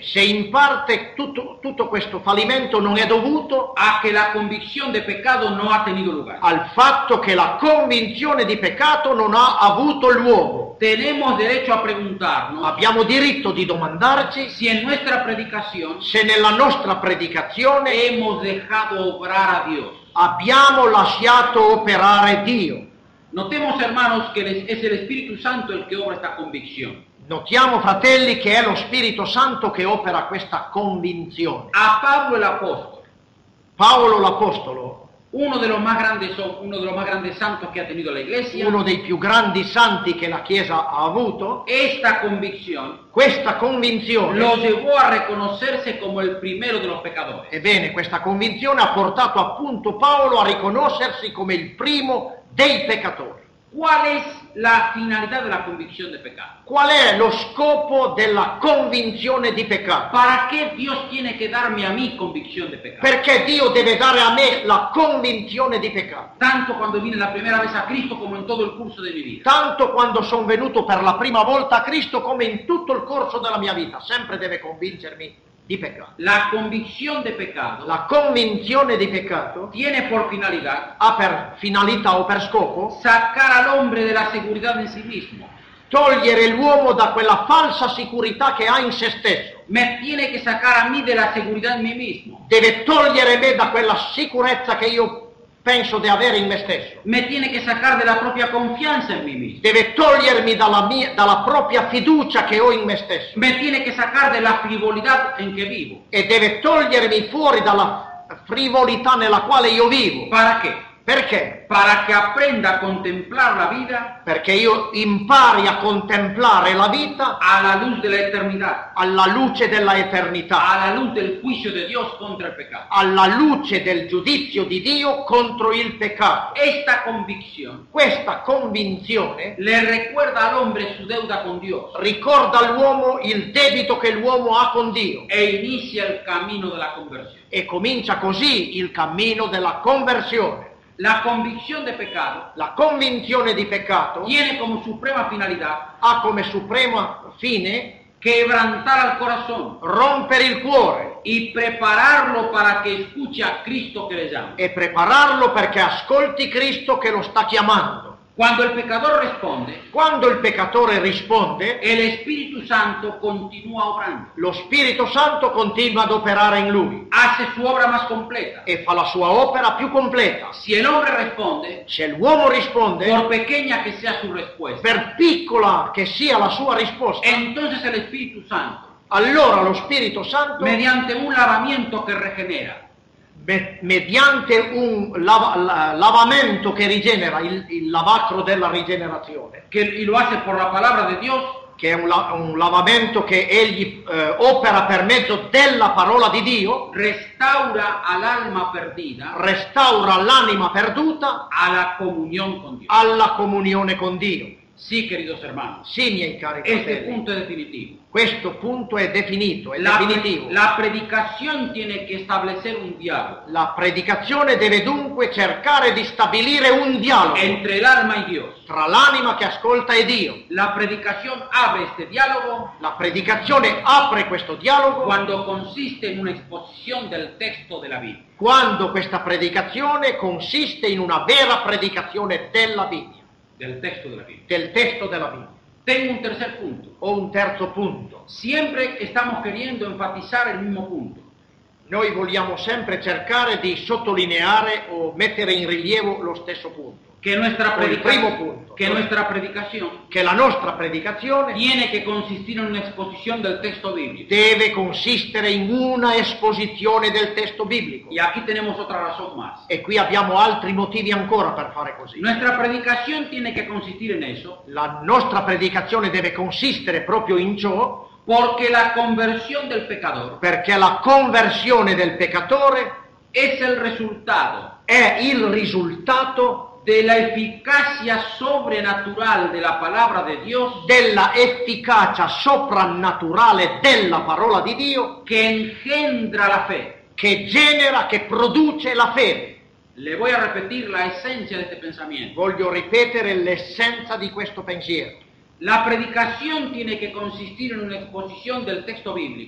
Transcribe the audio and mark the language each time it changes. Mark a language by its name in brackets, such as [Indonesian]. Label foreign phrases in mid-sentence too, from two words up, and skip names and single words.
[Italian] se in parte tutto questo fallimento non è dovuto [Spanish] a que la convicción de pecado no ha tenido lugar. [Italian] al fatto che la convinzione di peccato non ha avuto luogo. [Spanish] Tenemos derecho a preguntarnos [Italian] Abbiamo diritto di domandarci [Spanish] si en nuestra predicación [Italian] se nella nostra predicazione [Spanish] hemos dejado obrar a Dios. [Italian] abbiamo lasciato operare Dio. [Spanish] Notemos, hermanos, que es el Espíritu Santo el que obra esta convicción. [Italian] Notiamo, fratelli, che è lo Spirito Santo che opera questa convinzione. [Spanish] A Pablo el apóstol, [Italian] Paolo l'Apostolo, [Spanish] uno de los más grandes santos que ha tenido la Iglesia, [Italian] uno dei più grandi santi che la Chiesa ha avuto, [Spanish] esta convicción [Italian] questa convinzione, [Spanish] lo llevó a reconocerse como el primero de los pecadores. [Italian] ebbene, questa convinzione ha portato appunto Paolo a riconoscersi come il primo dei peccatori. [Spanish] ¿Cuál es la finalidad de la convicción de pecado? [Italian] Qual è lo scopo della convinzione di peccato? [Spanish] ¿Para qué Dios tiene que darme a mí convicción de pecado? [Italian] Perché Dio deve dare a me la convinzione di peccato? [Spanish] Tanto cuando vine la primera vez a Cristo como en todo el curso de mi vida. [Italian] Tanto quando sono venuto per la prima volta a Cristo come in tutto il corso della mia vita, sempre deve convincermi di peccato. [Spanish] La convicción de pecado [Italian] La convinzione di peccato [Spanish] tiene por finalidad [Italian] ha per finalità o per scopo [Spanish] sacar al hombre de la seguridad en sí mismo. [Italian] togliere l'uomo da quella falsa sicurezza che ha in se stesso. [Spanish] Me tiene que sacar a mí de la seguridad en mí mismo. [Italian] Deve togliere me da quella sicurezza che io penso di avere in me stesso. [Spanish] Me tiene que sacar de la propia confianza en mí mismo. [Italian] Deve togliermi dalla propria fiducia che ho in me stesso. [Spanish] Me tiene que sacar de la frivolidad en que vivo. [Italian] E deve togliermi fuori dalla frivolità nella quale io vivo. [Spanish] ¿Para qué? [Italian] Perché? [Spanish] Para que aprenda a contemplar la vida [Italian] Perché io impari a contemplare la vita [Spanish] a la luz de la eternidad, [Italian] alla luce della eternità, [Spanish] a la luz del juicio de Dios contra el pecado. [Italian] alla luce del giudizio di Dio contro il peccato. [Spanish] Esta convicción [Italian] Questa convinzione [Spanish] le recuerda al hombre su deuda con Dios [Italian] ricorda all'uomo il debito che l'uomo ha con Dio [Spanish] e inicia el camino de la conversión. [Italian] e comincia così il cammino della conversione. [Spanish] La convicción de pecado [Italian] La convinzione di peccato [Spanish] tiene como suprema finalidad [Italian] ha come suprema fine [Spanish] quebrantar al corazón [Italian] rompere il cuore [Spanish] y prepararlo para que escuche a Cristo que le llama. [Italian] e prepararlo perché ascolti Cristo che lo sta chiamando. [Spanish] Cuando el pecador responde, [Italian] Quando il peccatore risponde, [Spanish] el Espíritu Santo continúa obrando, [Italian] lo Spirito Santo continua ad operare in lui [Spanish] hace su obra más completa. [Italian] e fa la sua opera più completa. [Spanish] Si el hombre responde, [Italian] Se l'uomo risponde, [Spanish] por pequeña que sea su respuesta, [Italian] per piccola che sia la sua risposta, [Spanish] entonces el Espíritu Santo [Italian] allora lo Spirito Santo, [Spanish] mediante un lavamiento que regenera, [Italian] mediante un lavamento che rigenera, il lavacro della rigenerazione, [Spanish] y lo hace por la palabra de Dios, [Italian] che è un lavamento che egli opera per mezzo della parola di Dio, [Spanish] restaura al alma perdida [Italian] restaura l'anima perduta [Spanish] a la comunión con Dios. [Italian] alla comunione con Dio. [Spanish] Sí, queridos hermanos, [Italian] Sì, miei cari [Spanish] este [Italian] fratelli, [Spanish] punto es definitivo. [Italian] questo punto è definito, è [Spanish] La [Italian] definitivo. [Spanish] predicación tiene que establecer un diálogo [Italian] La predicazione deve dunque cercare di stabilire un dialogo [Spanish] entre el alma y Dios. [Italian] tra l'anima che ascolta e Dio. [Spanish] La predicación abre este diálogo [Italian] La predicazione apre questo dialogo [Spanish] cuando consiste en una exposición del texto de la Biblia. [Italian] quando questa predicazione consiste in una vera predicazione della Bibbia, [Spanish] Del texto de la Biblia. [Italian] del testo della Bibbia. [Spanish] Tengo un tercer punto. [Italian] O un terzo punto. [Spanish] Siempre estamos queriendo enfatizar el mismo punto. [Italian] Noi vogliamo sempre cercare di sottolineare o mettere in rilievo lo stesso punto. [Spanish] Que nuestra, [Italian] O il primo punto. [Spanish] que nuestra predicación [Italian] Che la nostra predicazione [Spanish] tiene que consistir en una exposición del texto bíblico. [Italian] deve consistere in una esposizione del testo biblico. [Spanish] Y aquí tenemos otra razón más. [Italian] E qui abbiamo altri motivi ancora per fare così. [Spanish] Nuestra predicación tiene que consistir en eso [Italian] La nostra predicazione deve consistere proprio in ciò, [Spanish] porque la conversión del pecador [Italian] perché la conversione del peccatore [Spanish] es el resultado [Italian] è il risultato [Spanish] de la eficacia sobrenatural de la palabra de Dios [Italian] della efficacia soprannaturale della parola di Dio [Spanish] que engendra la fe. [Italian] che genera, che produce la fede. [Spanish] Le voy a repetir la esencia de este pensamiento. [Italian] Voglio ripetere l'essenza di questo pensiero. [Spanish] La predicación tiene que consistir en una exposición del texto bíblico